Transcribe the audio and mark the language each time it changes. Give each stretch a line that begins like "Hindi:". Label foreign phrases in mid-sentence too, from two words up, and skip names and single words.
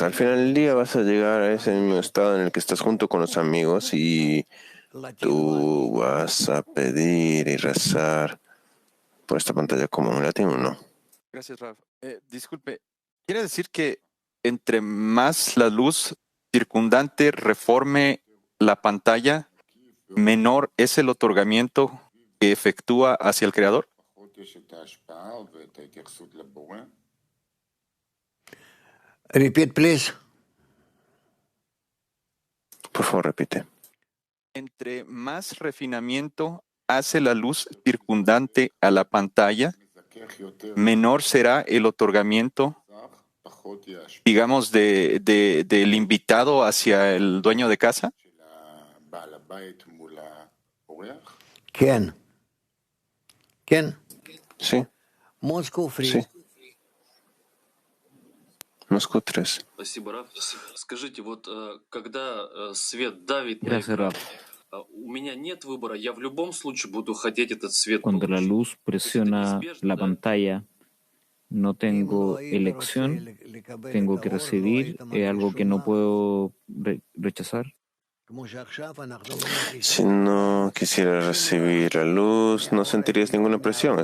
Spanish: Al final del día vas a llegar a ese mismo estado en el que estás junto con los amigos y tú vas a pedir y rezar por esta pantalla como un latino, ¿no? Gracias, Rav. Disculpe, ¿quiere decir que entre más la luz circundante reforme la pantalla, menor es el otorgamiento que efectúa hacia el Creador?
English: Repeat, please.
Spanish: Por favor, repite. Entre más refinamiento hace la luz circundante a la pantalla, menor será el otorgamiento, digamos, del invitado hacia el dueño de casa. ¿Quién? Sí. Moscú 3. Sí. Moscú 3.
Russian: Спасибо, Раф. Скажите, вот когда свет давит на
Spanish: Gracias,
Russian: экран,
Spanish: Rav.
Russian: у меня нет выбора, я в любом случае буду хотеть этот свет
Spanish: Cuando la
Russian: получить.
Spanish: luz presiona la pantalla, no tengo elección, tengo que recibir, es algo que no puedo rechazar. Si no quisiera recibir la luz, no sentirías ninguna presión.